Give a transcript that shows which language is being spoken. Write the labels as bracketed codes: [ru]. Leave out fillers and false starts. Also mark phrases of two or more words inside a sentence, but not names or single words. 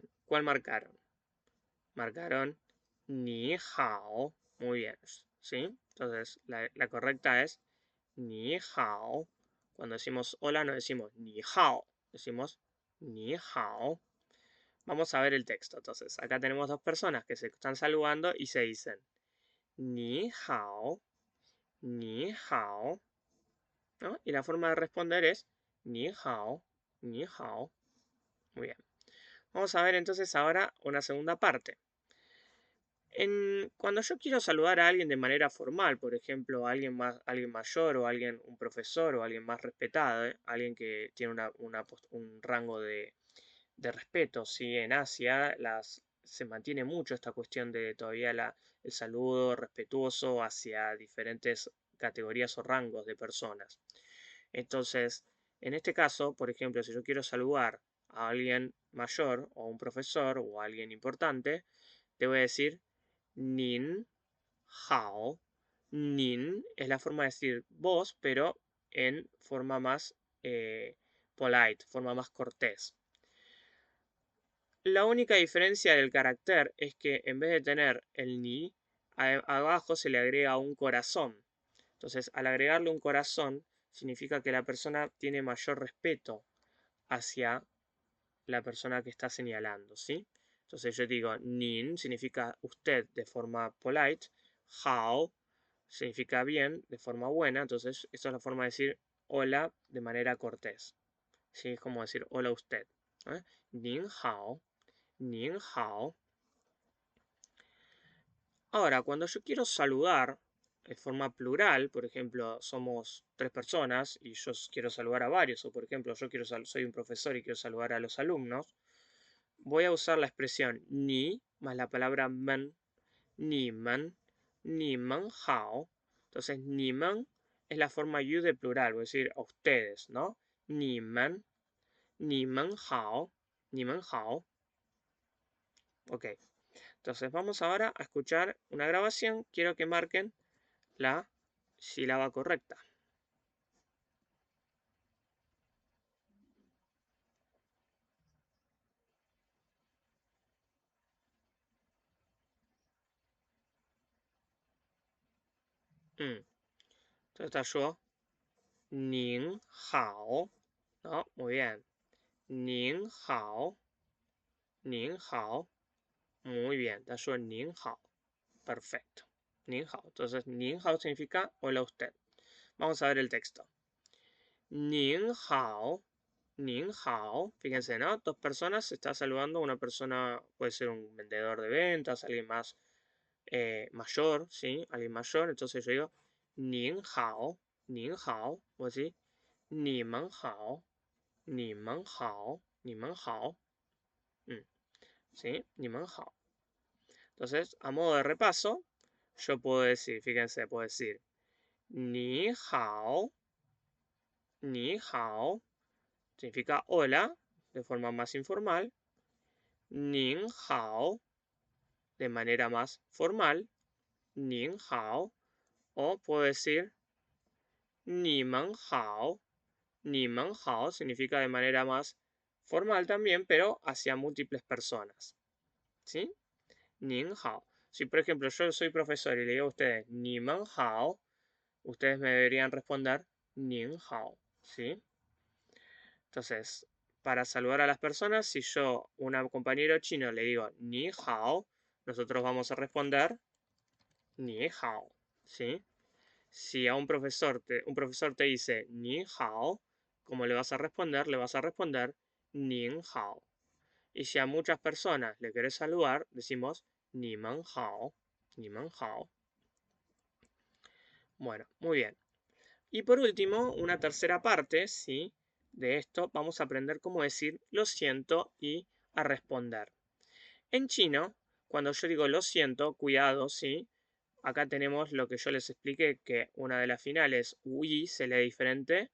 [es] ¿Cuál marcaron? Marcaron [zh] 你好. [es] Muy bien. ¿Sí? Entonces, la correcta es [zh] 你好. [es] Cuando decimos hola no decimos [zh] 你好, [es] decimos [zh] 你好. [es] Vamos a ver el texto. Entonces, acá tenemos dos personas que se están saludando y se dicen [zh] 你好，你好, [es] ¿no? Y la forma de responder es [zh] 你好，你好. [es] Muy bien. Vamos a ver entonces ahora una segunda parte. Cuando yo quiero saludar a alguien de manera formal, por ejemplo, a alguien mayor o un profesor o alguien más respetado, alguien que tiene un rango de respeto, ¿sí? En Asia se mantiene mucho esta cuestión de todavía el saludo respetuoso hacia diferentes categorías o rangos de personas. Entonces, en este caso, por ejemplo, si yo quiero saludar a alguien mayor o a un profesor o a alguien importante, te voy a decir [zh] 您好. [es] Nin es la forma de decir vos, pero en forma más polite, forma más cortés. La única diferencia del carácter es que en vez de tener el ni, abajo se le agrega un corazón. Entonces, al agregarle un corazón, significa que la persona tiene mayor respeto hacia la persona que está señalando, ¿sí? Entonces yo digo nin significa usted de forma polite, hao significa bien de forma buena, entonces esta es la forma de decir hola de manera cortés, ¿sí? Es como decir hola usted, ¿eh? [zh] 您好，您好. [es] Ahora, cuando yo quiero saludar de forma plural, por ejemplo, somos 3 personas y yo quiero saludar a varios, o por ejemplo, soy un profesor y quiero saludar a los alumnos, voy a usar la expresión ni más la palabra men, [zh] 你们好. [es] Entonces, [zh] 你们 [es] es la forma you de plural, voy a decir a ustedes, ¿no? [zh] 你们好，好. [es] Ok, entonces vamos ahora a escuchar una grabación. Quiero que marquen la sílaba correcta. Entonces está yo, [zh] 您好, [es] ¿no? Muy bien. [zh] 您好，您好. [es] Muy bien, está yo, [zh] 您好. [es] Perfecto. [zh] 您好. [es] Entonces, [zh] 您好 [es] significa hola usted. Vamos a ver el texto. [zh] 您好. 您好. [es] Fíjense, ¿no? Dos personas se está saludando. Una persona puede ser un vendedor de ventas, alguien más mayor, ¿sí? Alguien mayor. Entonces yo digo [zh] 您好。您好. [es] O así. [zh] 你们好。你们好。你们好. ¿Sí? 你们好. [es] Entonces, a modo de repaso, yo puedo decir, fíjense, puedo decir ni [zh] 好，你好, [es] significa hola, de forma más informal, [zh] 您好, [es] de manera más formal, [zh] 您好, [es] o puedo decir [zh] 你们好，你们好, [es] significa de manera más formal también, pero hacia múltiples personas, ¿sí? [zh] 您好. [es] Si por ejemplo yo soy profesor y le digo a ustedes [zh] 你们好, [es] ustedes me deberían responder [zh] 您好, [es] ¿sí? Entonces, para saludar a las personas, si yo, un compañero chino, le digo [zh] 你好, [es] nosotros vamos a responder [zh] 你好, [es] ¿sí? Si a un profesor te dice [zh] 你好, [es] ¿cómo le vas a responder? Le vas a responder [zh] 您好. [es] Y si a muchas personas le querés saludar, decimos [zh] 你们好，你们好. [es] Bueno, muy bien. Y por último, una tercera parte, ¿sí? De esto vamos a aprender cómo decir lo siento y a responder. En chino, cuando yo digo lo siento, cuidado, ¿sí? Acá tenemos lo que yo les expliqué, que una de las finales, ui, se lee diferente.